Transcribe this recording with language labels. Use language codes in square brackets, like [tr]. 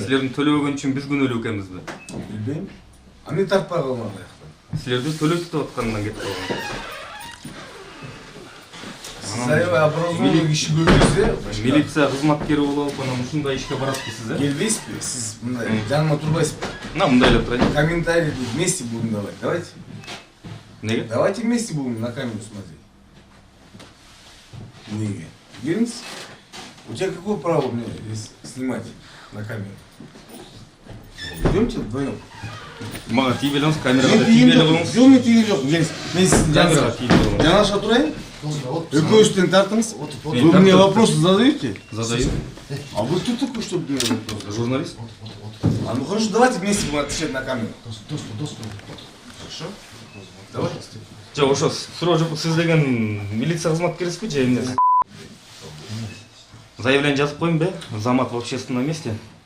[ky] Силердин төлөбөгөн үчүн биз күнөөлүү экенбизби? Билбейм. Эмне тартпай калмак аяктан? Силерди төлөйт деп аткандан кетип калган. Сиз аябай образованный киши көрдүңүз, Милиция кызматкери болуп, анан ушундай ишке барасызбы сиз, келбейсизби? Сиз мындай жаныма турбайсызбы? Мына мындайлап турайын. [ru] Комментарий вместе будем давать. Давайте. Неге? Давайте вместе будем на камеру смотреть. Неге? Гермс? У тебя какое право мне снимать на камеру? Идемте вдвоем. [ky] Мага тийбей элеңиз, камерага тийбей элеңиз. Жол мен тийген жок. Мен сиздин Камерага тийбей элеңиз. жанаша турайын. Экөөбүздөн тартыңыз. [ru] Вы мне вопросы задаете? Задаю. А вы кто такой, чтобы мне вопросы? Журналист. А ну хорошо, давайте вместе будем отвечать на камеру. Хорошо? Давайте. [ky] Жок, ошо суроо жок, сиз деген милиция кызматкерисизби же эмне? Заявление жазып коеюнбу? Замат [ru] в общественном месте.